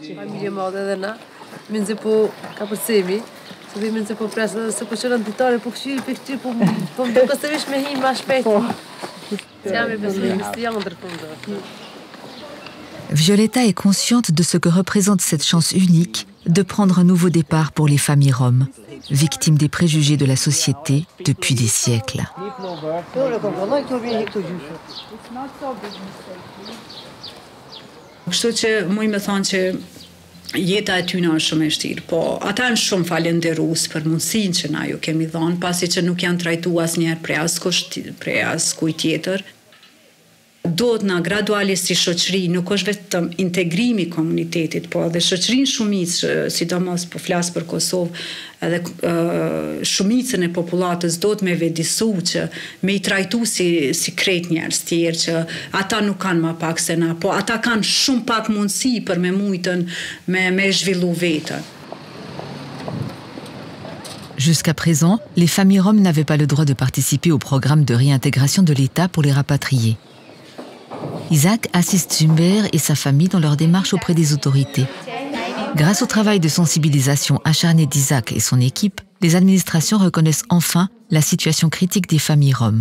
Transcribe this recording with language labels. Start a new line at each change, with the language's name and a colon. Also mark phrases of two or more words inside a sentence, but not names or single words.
French: Violetta est consciente de ce que représente cette chance unique de prendre un nouveau départ pour les familles roms, victimes des préjugés de la société depuis des siècles.
Albanian: Kështu që muj me thonë që jeta e tyne është shumë e vështirë, po ata janë shumë falenderues për mundësinë që na ju kemi dhënë, pasi që nuk janë trajtuar asnjëherë prej askujt tjetër. Duhet na gradualisht si shoqëri, nuk është vetëm integrimi i komunitetit, po edhe shoqërinë shumicë, sidomos po flas për Kosovë, edhe shumicën e popullatës duhet me vedisu që me i trajtu si krejt njerëz tjerë, që ata nuk kanë më pak se na, po ata kanë shumë pak mundësi për me mujtën me zhvillu vetën.
French: Jusqu'à présent, les familles roms n'avaient pas le droit de participer au programme de réintégration de l'État pour les rapatriés. Isaac assiste Zumber et sa famille dans leur démarche auprès des autorités. Grâce au travail de sensibilisation acharné d'Isaac et son équipe, les administrations reconnaissent enfin la situation critique des familles roms.